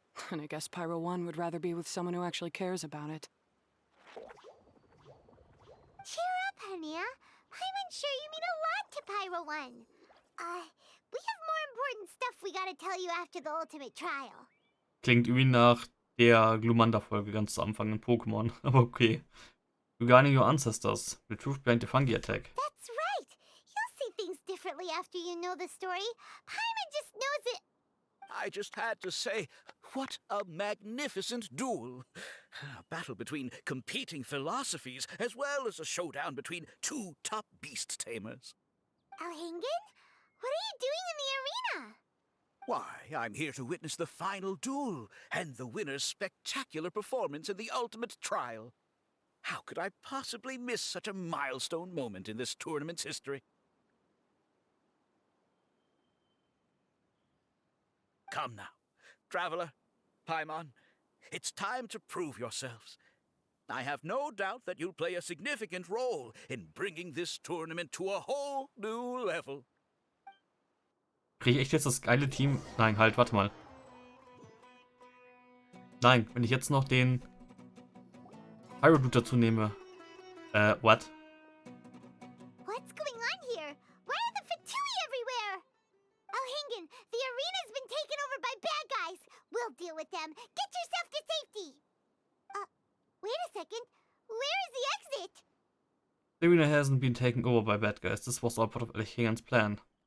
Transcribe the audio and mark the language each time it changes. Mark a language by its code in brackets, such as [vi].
[en] And I guess Pyro 1 would rather be with someone who actually cares about it. Cheer up, Hania. I'm sure you mean a lot to Pyro 1. We have more important stuff we gotta tell you after the ultimate trial. [de] Klingt irgendwie nach der Glumanda-Folge ganz zu Anfang in Pokémon. Aber okay. [en] Regarding your ancestors, the truth behind the fungi attack. That's right. You'll see things differently after you know the story. Paimon just knows it. I just had to say, what a magnificent duel. A battle between competing philosophies, as well as a showdown between two top beast tamers. Elhingen? What are you doing in the arena? Why, I'm here to witness the final duel and the winner's spectacular performance in the ultimate trial. How could I possibly miss such a milestone moment in this tournament's history? Come now, Traveler, Paimon, it's time to prove yourselves. I have no doubt that you'll play a significant role in bringing this tournament to a whole new level. [de] Kriege ich echt jetzt das geile Team? Nein, halt, warte mal. Nein, wenn ich jetzt noch den Pyro-Dude dazu nehme. [en] What? What's going on here? Why are the Fatui everywhere? Elhingen, the arena's been taken over by bad guys. We'll deal with them. Get yourself to safety. Wait a second. Where is the exit? The arena hasn't been taken over by bad guys. This was all part of Elhingen's plan.